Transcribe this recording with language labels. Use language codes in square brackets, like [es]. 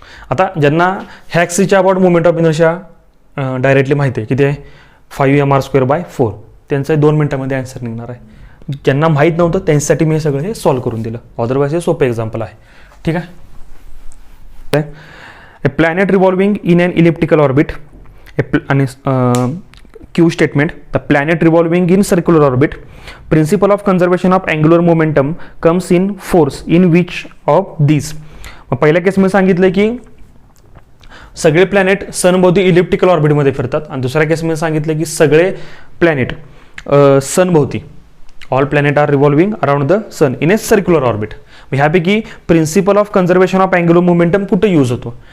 [mr] आता ज्यांना ह्या ॲक्सिसच्या about moment of inertia directly माहिती आहे किती आहे? [en] 5mr²/4. [mr] त्यांचं 2 मिनिटामध्ये आन्सर निघणार आहे. ज्यांना माहीत नव्हतं त्यांच्यासाठी मी हे सगळं हे सॉल्व करून दिलं. अदरवाईज हे सोपं एक्झाम्पल आहे. ठीक आहे. [en] A planet revolving in an elliptical orbit आणि Q statement, the planet revolving in circular orbit, principle of conservation of angular momentum comes in force in which of these. [mr] मग पहिल्या केसमध्ये सांगितलं की सगळे प्लॅनेट सनभोवती इलिप्टिकल ऑर्बिटमध्ये फिरतात, आणि दुसऱ्या केसमध्ये सांगितलं की सगळे planet सनभोवती, [en] All planet are revolving around the sun in a circular orbit. [mr] ह्यापैकी principle of conservation of angular momentum कुठे यूज होतो?